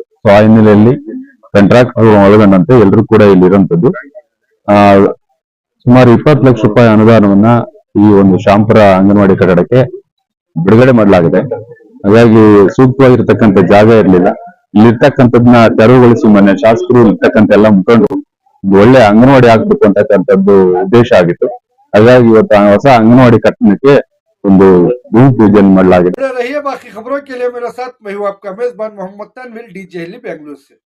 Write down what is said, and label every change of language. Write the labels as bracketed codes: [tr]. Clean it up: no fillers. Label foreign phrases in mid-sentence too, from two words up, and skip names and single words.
[kn] ಸೊ ಆ ಹಿನ್ನೆಲೆಯಲ್ಲಿ ಕಾಂಟ್ರಾಕ್ಟ್ ಒಳಗೊಂಡಂತೆ ಎಲ್ಲರೂ ಕೂಡ ಇಲ್ಲಿ ಇರುವಂತದ್ದು ಸುಮಾರು 20 ಲಕ್ಷ ರೂಪಾಯಿ ಅನುದಾನವನ್ನ ಈ ಒಂದು ಶಾಂಪುರ ಅಂಗನವಾಡಿ ಕಟ್ಟಡಕ್ಕೆ ಬಿಡುಗಡೆ ಮಾಡಲಾಗಿದೆ. ಹಾಗಾಗಿ ಸೂಕ್ತವಾಗಿರ್ತಕ್ಕಂಥ ಜಾಗ ಇರಲಿಲ್ಲ. ಇಲ್ಲಿರ್ತಕ್ಕಂಥದ್ನ ತೆರವುಗೊಳಿಸಿ ಮೊನ್ನೆ ಶಾಸಕರು ಇರ್ತಕ್ಕಂಥ ಎಲ್ಲ ಮುಖಂಡರು ಒಳ್ಳೆ ಅಂಗನವಾಡಿ ಆಗ್ಬೇಕು ಅಂತಕ್ಕಂಥದ್ದು ಉದ್ದೇಶ ಆಗಿತ್ತು. ಹಾಗಾಗಿ ಇವತ್ತು ಹೊಸ ಅಂಗನವಾಡಿ ಕಟ್ಟಡಕ್ಕೆ ಒಂದು ಭೂಮಿ ಪೂಜೆಯನ್ನು ಮಾಡಲಾಗಿದೆ. [hi] बाकी खबरों के लिए मेरे साथ मैं हूं आपका मेजबान मोहम्मद तनवीर, डीजे हिली बेंगलुरु से।